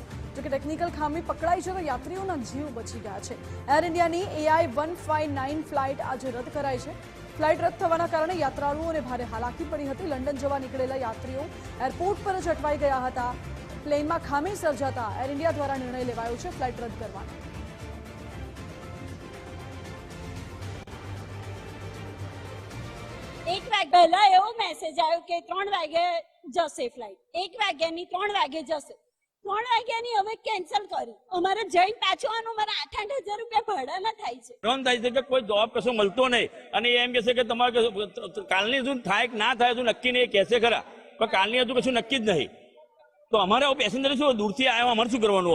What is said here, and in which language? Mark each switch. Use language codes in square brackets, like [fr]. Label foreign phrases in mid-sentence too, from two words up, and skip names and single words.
[gu] જો કે ટેકનિકલ ખામી પકડાઈ છે તો યાત્રીઓના જીવ બચી ગયા છે। એર ઇન્ડિયાની AI 159 ફ્લાઇટ આજે રદ કરાઈ છે। ફ્લાઇટ રદ થવાના કારણે યાત્રાળુઓને ભારે હાલાકી પડી હતી। લંડન જવા નીકળેલા યાત્રીઓ એરપોર્ટ પર જ અટવાઈ ગયા હતા। પ્લેનમાં ખામી સર્જાતા એર ઇન્ડિયા દ્વારા નિર્ણય લેવાયો છે ફ્લાઇટ રદ કરવાનો। એક વાગ પહેલા એવો મેસેજ આયો કે 3 વાગે જશે ફ્લાઇટ 1 વાગ્યાની 3 વાગે જશે 3 વાગ્યાની હવે કેન્સલ કરી અમારે જઈને પાછું આનું મારા 8-8 હજાર રૂપિયા ભાડાના થાય છે। નોંધ થાય છે કે કોઈ જવાબ કશો મળતો નહીં અને એમ કહે છે કે તમારે કાલની હજુ થાય કે ના થાય હજુ નક્કી નહીં કહેશે ખરા પણ કાલની હજુ કશું નક્કી જ નહીં તો અમારે પેસેન્જર શું દૂરથી આવ્યો અમારે શું કરવાનું?